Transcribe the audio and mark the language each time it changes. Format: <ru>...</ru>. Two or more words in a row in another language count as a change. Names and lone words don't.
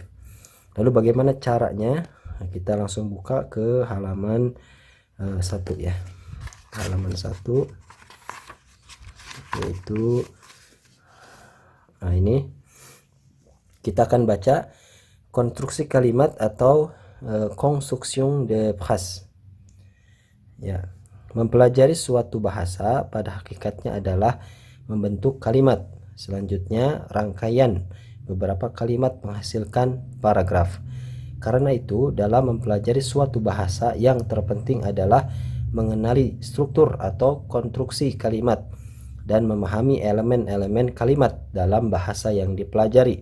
<id>Lalu bagaimana caranya? Nah, kita langsung buka ke halaman 1 ya. Halaman 1 yaitu ini kita akan baca konstruksi kalimat atau</id> <fr>construction de phrase.</fr> <id>Ya, mempelajari suatu bahasa pada hakikatnya adalah membentuk kalimat. Selanjutnya, rangkaian beberapa kalimat menghasilkan paragraf. Karena itu, dalam mempelajari suatu bahasa, yang terpenting adalah mengenali struktur atau konstruksi kalimat dan memahami elemen-elemen kalimat dalam bahasa yang dipelajari.</id>